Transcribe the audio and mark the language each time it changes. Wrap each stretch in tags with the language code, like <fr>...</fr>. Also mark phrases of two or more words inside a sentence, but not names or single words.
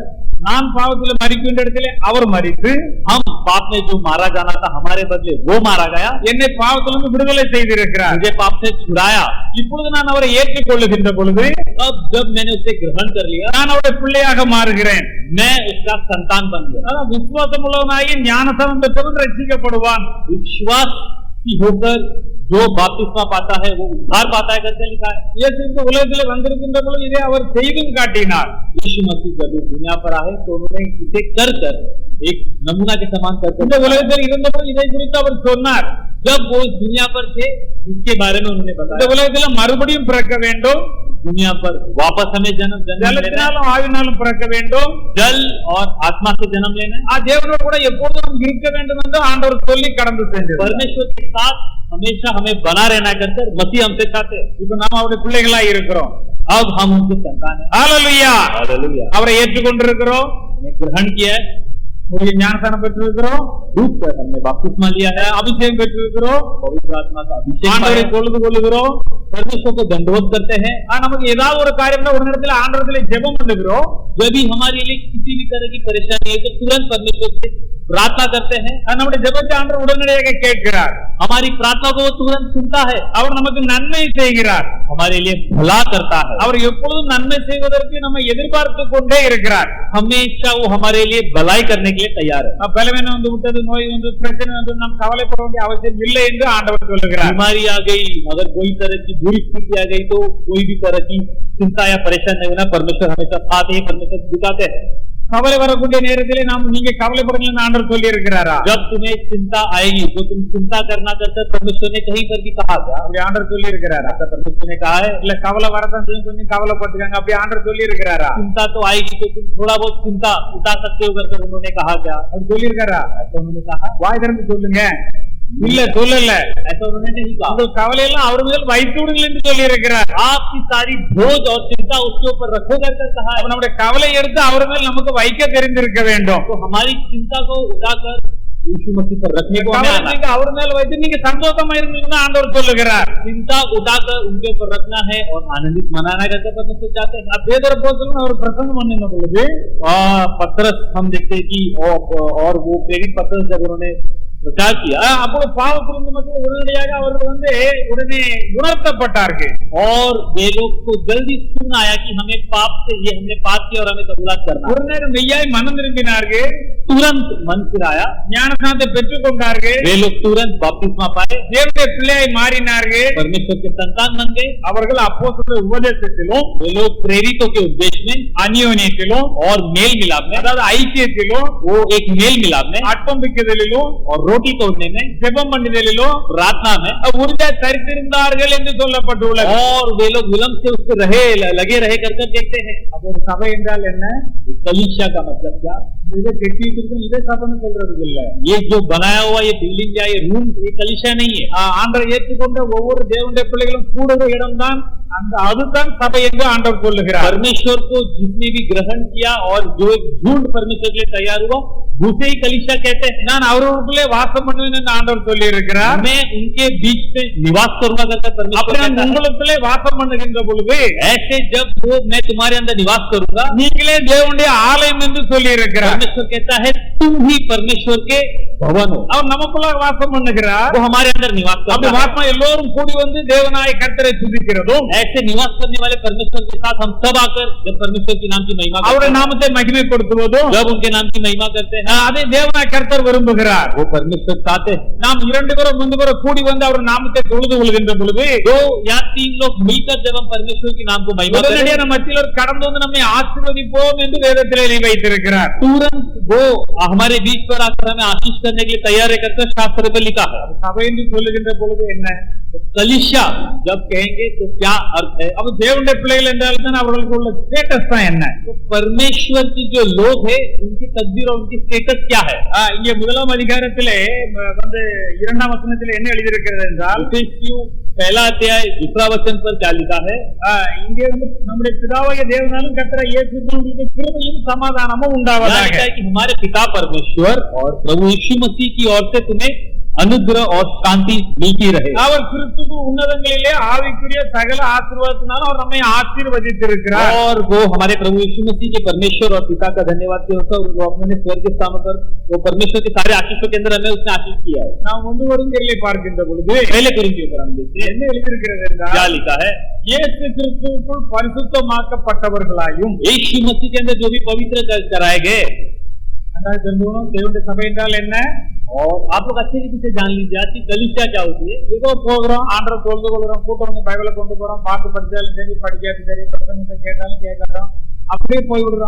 <ta>நான் பாவத்தில் மரிக்கின்ற இடத்திலே அவர் மரித்து</ta> <hi>हम पाप में जो मारा जाना था हमारे बदले वो मारा गया,</hi> <ta>என்னை பாவத்திலிருந்து விடுதலை செய்திருக்கிறார்.</ta> <hi>मुझे पाप से छुड़ाया.</hi> <ta>இப்பொழுது நான் அவரை ஏற்றுக்கொள்ளுகின்ற பொழுது</ta> <hi>अब जब मैंने उसे ग्रहण कर लिया,</hi> <ta>நான் அவருடைய பிள்ளையாக மாறுகிறேன்.</ta> <hi>मैं उसका संतान बन गया.</hi> <ta>அதான் விசுவாசம் உள்ளவனாகி ஞானஸ்நானம் பெற்றவன் ரட்சிக்கப்படுவான்.</ta> <hi>विश्वास की होकर जो बपतिस्मा पाता है वो उद्धार पाता है करके लिखा है.</hi> <ta>இயேசு இந்த உலகத்திலே வந்திருக்கின்ற பொழுது இதை அவர் செய்தும் காட்டினார்.</ta> <hi>यीशु मसीह जब इस दुनिया पर आए तो उन्होंने इसे कर कर एक नमूना के समान</hi> <ta>இந்த</ta> <hi>करके</hi> <ta>உலகத்தில் இருந்தபோது இதை குறித்து அவர் சொன்னார்.</ta> <hi>जब वो इस दुनिया पर थे इसके बारे में उन्होंने</hi> <ta>இந்த</ta> <hi>बताया.</hi> <ta>உலகத்தில் மறுபடியும் பிறக்க வேண்டும்,</ta> <hi>दुनिया पर वापस हमें जन्म लेना है,</hi> <ta>ஜலத்தினாலும் ஆவினாலும் பிறக்க வேண்டும்,</ta> <hi>जल और आत्मा से जन्म लेना है,</hi> <ta>தேவனோடு கூட எப்பொழுதும் இருக்க வேண்டும் என்று ஆண்டவர் சொல்லி கடந்து சென்றார்.</ta> <hi>परमेश्वर के साथ हमेशा हमें बना रहना कर मसीह हमसे चाहते हैं.</hi> <ta>இப்ப நாம அவருடைய பிள்ளைகளாய் இருக்கிறோம்.</ta> <hi>अब हम उनके संतान हैं.</hi> <ta>ஹalleluya.</ta> <hi>हालेलुया.</hi> <ta>அவரை ஏற்றுக்கொண்டிருக்கிறோம்,</ta> <hi>हमने ग्रहण किया है,</hi> <ta>உரிய ஞானஸ்நானம் பெற்றிருக்கிறோம்,</ta> <hi>डूब कर हमने बपतिस्मा लिया है,</hi> <ta>அபிஷேகம் பெற்றிருக்கிறோம்,</ta> <hi>पवित्र आत्मा का अभिषेक</hi> <ta>ஆண்டவரை</ta> <hi>पाया,</hi> <ta>தொழுது கொள்ளுகிறோம்.</ta> <hi>परमेश्वर को दंडवत करते हैं.</hi> <ta>நமக்கு ஏதாவது ஒரு காரியம்னா ஒரு இடத்துல ஆண்டவரத்திலே ஜெபம் பண்ணுகிறோம்.</ta> <hi>जब भी हमारे लिए किसी भी तरह की परेशानी है तो तुरंत परमेश्वर से प्रार्थना करते हैं.</hi> <ta>நம்முடைய ஜெபத்தை ஆண்டவர் உடனடியாக கேட்கிறார்.</ta> <hi>हमारी प्रार्थना को वो तुरंत सुनता है.</hi> <ta>அவர் நமக்கு நன்மை செய்கிறார்.</ta> <hi>हमारे लिए भला करता है.</hi> <ta>அவர் எப்பொழுதும் நன்மை செய்வதற்கு நம்ம எதிர்பார்த்து கொண்டே இருக்கிறார்.</ta> <hi>हमेशा वो हमारे लिए भलाई करने के लिए तैयार है.</hi> <ta>பலவீனம் வந்து விட்டது, நோய் வந்து, பிரச்சனை வந்து நாம் கவலைப்பட வேண்டிய அவசியம் இல்லை என்று ஆண்டவர் சொல்லுகிறார்.</ta> <hi>बीमारी आ गई, अगर कोई तरह की बुरी स्थिति आ गई तो कोई भी तरह की चिंता या परेशान नहीं होना, परमेश्वर हमेशा साथ ही परमेश्वर दिखाते हैं.</hi> <ta>கவலை வரக்கூடிய நேரத்திலே நீங்க கவலைப்படுங்கன்னு ஆண்டவர் சொல்லி இருக்கிறாரா?</ta> <hi>जब तुम्हें चिंता आएगी तो तुम चिंता करना करते, परमेश्वर ने कहीं पर भी कहा था.</hi> <ta>அப்படி ஆண்டவர் சொல்லி இருக்கிறாரா?</ta> <hi>परमेश्वर ने कहा है</hi> <ta>இல்ல கவலை வரதான் செய்யும், கொஞ்சம் கவலைப்பட்டுக்காங்க, அப்படி ஆண்டவர் சொல்லி இருக்கிறாரா?</ta> <hi>चिंता तो आएगी तो तुम थोड़ा बहुत चिंता उठा सकते हो करके उन्होंने कहा क्या?</hi> <ta>அப்படி சொல்லி இருக்காரா?</ta> <hi>ऐसा उन्होंने कहा?</hi> <ta>வாய் திறந்து சொல்லுங்க. இல்ல சொல்லல.</ta> <hi>ऐसा उन्होंने नहीं कहा.</hi> <ta>உங்கள் கவலை எல்லாம் அவர் மேல் வைத்து விடுங்கள் என்று சொல்லி இருக்கிறார்.</ta> <hi>आपकी सारी बोझ और चिंता उसके ऊपर रखो करके कहा है.</hi> <ta>நம்முடைய கவலை எடுத்து அவர் மேல் நமக்கு வைக்க தெரிந்திருக்க வேண்டும்.</ta> <hi>तो हमारी चिंता को उठाकर यीशु मसीह पर रखने को हमें आना है.</hi> <ta>நீங்க அவர் மேல் வைத்து நீங்க சந்தோஷமா இருங்கன்னு ஆண்டவர் சொல்லுகிறார்.</ta> <hi>चिंता उठाकर उनके ऊपर रखना है और आनंदित मनाना करके परमेश्वर चाहते हैं.</hi> <ta>பேதுரு அப்போஸ்தலன் அவர் பிரசங்கம் பண்ணின பொழுது</ta> <hi>पतरस हम देखते हैं कि और वो प्रेरित पतरस जब उन्होंने प्रचार किया,</hi> <ta>அப்போ பாவத்திலிருந்து மக்கள் உடனடியாக அவர்கள் வந்து உடனே உணர்த்தப்பட்டார்கள்.</ta> <hi>और वे लोग को जल्दी सुन आया कि हमें पाप से ये हमने पाप किया और हमें कबूलात करना.</hi> <ta>உடனே மெய்யாய் மனம் திரும்பினார்கள்,</ta> <hi>तुरंत मन फिराया,</hi> <ta>ஞானஸ்நானத்தை பெற்றுக் கொண்டார்கள்,</ta> <hi>वे लोग तुरंत बपतिस्मा पाए,</hi> <ta>தேவனுடைய பிள்ளையாய் மாறினார்கள்.</ta> <hi>परमेश्वर के संतान बन गए.</hi> <ta>அவர்கள் அப்போஸ்தலர் உபதேசத்திலும்</ta> <hi>वे लोग प्रेरितों के उपदेश में,</hi> <ta>அந்யோன்யத்திலும்</ta> <hi>और मेल मिलाप में,</hi> <ta>அதாவது ஐக்கியத்திலும்</ta> <hi>वो एक मेल मिलाप में,</hi> <ta>அப்பம் பிக்குதலிலும்</ta> <hi>और रोटी तोड़ने में,</hi> <ta>ஜெபம் பண்ணுதலிலும்</ta> <hi>प्रार्थना में</hi> <ta>உறுதியாக தரித்திருந்தார்கள் என்று சொல்லப்பட்டுள்ளது.</ta> <hi>और वे लोग विलंब से उससे लगे रहे करके देखते हैं.</hi> <ta>அப்போ ஒரு சபை என்றால் என்ன?</ta> <hi>कलीसिया का मतलब क्या?</hi> <ta>இதை கெட்டிட்டு இதை சபைன்னு சொல்றதுக்கு இல்ல.</ta> <hi>ये जो बनाया हुआ ये बिल्डिंग या ये रूम ये कलीसिया नहीं है.</hi> <ta>ஆண்டவரை ஏற்றுக்கொண்ட ஒவ்வொரு தேவனுடைய பிள்ளைகளும் கூடுகிற இடம்தான் அந்த அதுதான் சபை என்று ஆண்டவர் சொல்லுகிறார்.</ta> <hi>परमेश्वर को जिसने भी ग्रहण किया और जो एक झुंड परमेश्वर के लिए तैयार हुआ उसे ही कलीसिया कहते हैं.</hi> <ta>நான் அவர்களுக்குள்ளே வாசம் பண்ணுவேன் என்று ஆண்டவர் சொல்லி இருக்கிறார்.</ta> <hi>मैं उनके बीच में निवास करूंगा करके परमेश्वर कहता है.</hi> <ta>உங்களுக்குள்ளே வாசம் பண்ணுகின்ற பொழுது</ta> <hi>ऐसे जब वो मैं तुम्हारे अंदर निवास करूंगा,</hi> <ta>நீங்களே தேவனுடைய ஆலயம் என்று சொல்லி இருக்கிறார்.</ta> <hi>परमेश्वर कहता है तुम ही परमेश्वर के भवन हो.</hi> <ta>அவர் நமக்குள்ள வாசம் பண்ணுகிறார்.</ta> <hi>वो हमारे अंदर निवास</hi> <ta>அப்படி</ta> <hi>करता है.</hi> <ta>வாசம் எல்லோரும் கூடி வந்து தேவனாய் கர்த்தரை துதிக்கிறதும்</ta> <hi>ऐसे निवास करने वाले परमेश्वर के साथ हम सब आकर जब परमेश्वर के नाम की महिमा करते</hi> <ta>அவருடைய</ta> <hi>हैं,</hi> <ta>நாமத்தை மகிமைப்படுத்துவதும்</ta> <hi>जब उनके नाम की महिमा करते हैं,</hi> <ta>அதை தேவனாய் கர்த்தர் விரும்புகிறார்.</ta> <hi>वो परमेश्वर चाहते हैं.</hi> <ta>நாம் 2 பேரும் 3 பேரும் கூடி வந்து அவர் நாமத்தை தொழுது கொள்கின்ற பொழுது</ta> <hi>2 या 3 लोग मिलकर जब हम परमेश्वर के नाम को महिमा करें,</hi> <ta>உடனடியாக நம்ம மத்தியில் கடந்து வந்து நம்மை ஆசீர்வதிப்போம் என்று வேதத்திலே எழுதி வைத்திருக்கிறார்.</ta> <hi>तुरंत वो हमारे बीच पर आकर हमें आशीष करने के लिए तैयार करके शास्त्र में लिखा है.</hi> <ta>சபை என்று சொல்லுகின்ற பொழுது என்ன?</ta> <hi>कलीसिया जब कहेंगे तो क्या अर्थ है?</hi> <ta>அப்ப தேவனுடைய பிள்ளைகள் என்றால் தான் அவர்களுக்கு உள்ள ஸ்டேட்டஸ் தான் என்ன?</ta> <hi>तो परमेश्वर की जो लोग है उनकी तकदीर और उनकी स्टेटस क्या है?</hi> <ta>இங்கே 1ஆம் அதிகாரத்திலே வந்து 2ஆம் வசனத்திலே என்ன எழுதி இருக்கிறது என்றால்,</ta> <hi>पहला अध्याय 2 वचन पर क्या लिखा है?</hi> <ta>இங்கே வந்து நம்முடைய பிதாவாகிய தேவனாலும் கர்த்தராகிய இயேசு கிறிஸ்துவின் கிருபையும் சமாதானமும் உண்டாவதாக.</ta> <hi>कि हमारे पिता परमेश्वर और प्रभु यीशु मसीह की ओर से तुम्हें अनुग्रह और शांति मिलती रहे.</hi> <ta>அவர் கிறிஸ்துவு உன்னதங்களிலே ஆவிக்குரிய சகல ஆசீர்வாதத்தினால அவர் நம்மை ஆசீர்வதித்திருக்கிறார்.</ta> <hi>और वो हमारे प्रभु यीशु मसीह के परमेश्वर और पिता का धन्यवाद के होता है, वो अपने स्वर्ग के स्थान पर वो परमेश्वर के सारे आशीषों के अंदर हमें उसने आशीष किया है.</hi> <ta>நாம் வந்து ஒருங்கிலே பார்க்கின்ற பொழுது</ta> <hi>पहले कोरिन्थियों पर हम देखते हैं</hi> <ta>என்ன எழுதி இருக்கிறது என்றால்,</ta> <hi>क्या लिखा है?</hi> <ta>இயேசு கிறிஸ்துவுக்குள் பரிசுத்தமாக்கப்பட்டவர்களாயும்.</ta> <hi>यीशु मसीह के अंदर जो भी पवित्र कराए गए,</hi> <ta>தேவனுடைய சபை என்றால் என்ன?</ta> <hi>और आप लोग अच्छे रीति से जान लीजिए आज की कलीसिया क्या होती है.</hi> <ta>ஏதோ போகிறோம், ஆண்டரை தொழுது கொள்கிறோம், கூட்டம் வந்து பைபிளை கொண்டு போறோம், பாட்டு படிச்சாலும் சரி, படிக்காட்டி சரி, பிரசங்கத்தை கேட்டாலும் கேட்கறோம், அப்படியே போய் விடுறோம்.</ta>